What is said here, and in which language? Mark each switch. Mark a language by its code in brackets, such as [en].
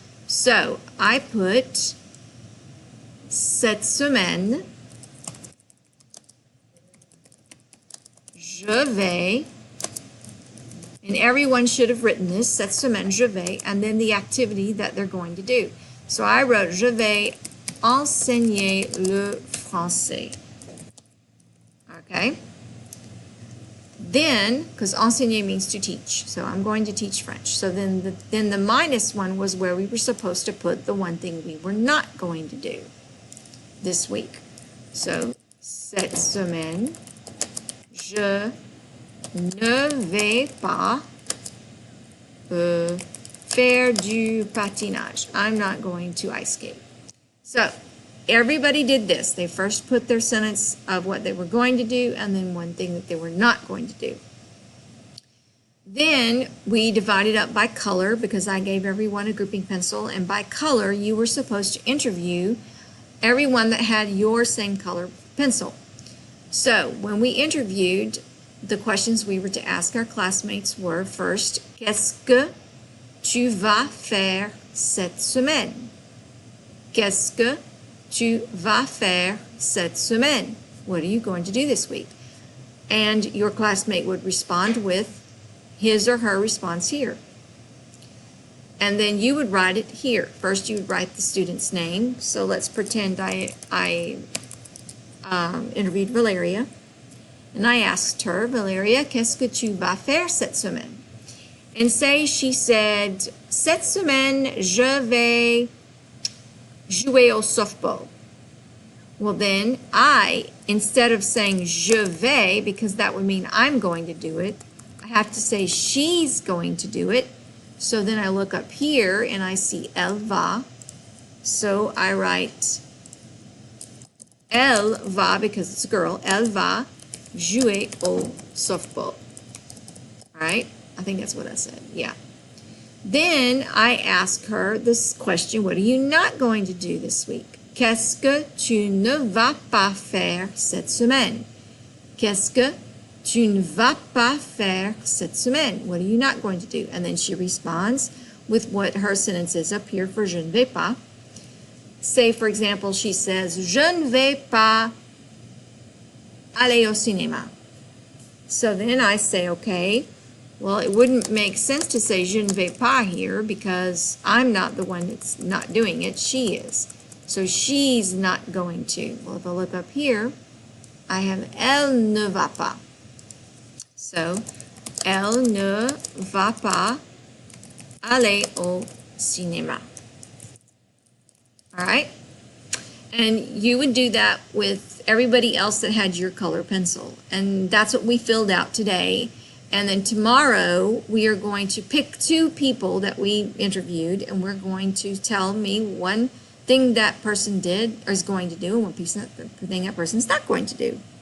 [en] So I put [fr] cette semaine, je vais, [en] and everyone should have written this, cette semaine, je vais, and then the activity that they're going to do. So I wrote, [fr] je vais enseigner le français. [en] Okay? Then, because enseigner means to teach, so I'm going to teach French. So then the minus one was where we were supposed to put the one thing we were not going to do this week. [fr] So, cette semaine, je ne vais pas faire du patinage. [en] I'm not going to ice skate. So, everybody did this. They first put their sentence of what they were going to do and then one thing that they were not going to do. Then we divided up by color because I gave everyone a grouping pencil, and by color you were supposed to interview everyone that had your same color pencil. So when we interviewed, the questions we were to ask our classmates were, first, [fr] qu'est-ce que tu vas faire cette semaine? Qu'est-ce que tu vas faire cette semaine? [en] What are you going to do this week? And your classmate would respond with his or her response here. And then you would write it here. First, you would write the student's name. So let's pretend I interviewed Valeria. And I asked her, Valeria, [fr] qu'est-ce que tu vas faire cette semaine? [en] And say she said, [fr] cette semaine, je vais jouer au softball. [en] Well, then I, instead of saying [fr] je vais, [en] because that would mean I'm going to do it, I have to say she's going to do it. So then I look up here and I see elle va. So I write elle va, because it's a girl, [fr] elle va jouer au softball. [en] All right? I think that's what I said. Yeah. Then I ask her this question, what are you not going to do this week? [fr] Qu'est-ce que tu ne vas pas faire cette semaine? Qu'est-ce que tu ne vas pas faire cette semaine? [en] What are you not going to do? And then she responds with what her sentence is up here for [fr] je ne vais pas. [en] Say, for example, she says, [fr] je ne vais pas aller au cinéma. [en] So then I say, okay, well, it wouldn't make sense to say [fr] je ne vais pas [en] here because I'm not the one that's not doing it, she is. So she's not going to. Well, if I look up here, I have [fr] elle ne va pas. So, elle ne va pas aller au cinéma. [en] All right? And you would do that with everybody else that had your color pencil. And that's what we filled out today. And then tomorrow we are going to pick 2 people that we interviewed, and we're going to tell me one thing that person did or is going to do and one thing that person's not going to do.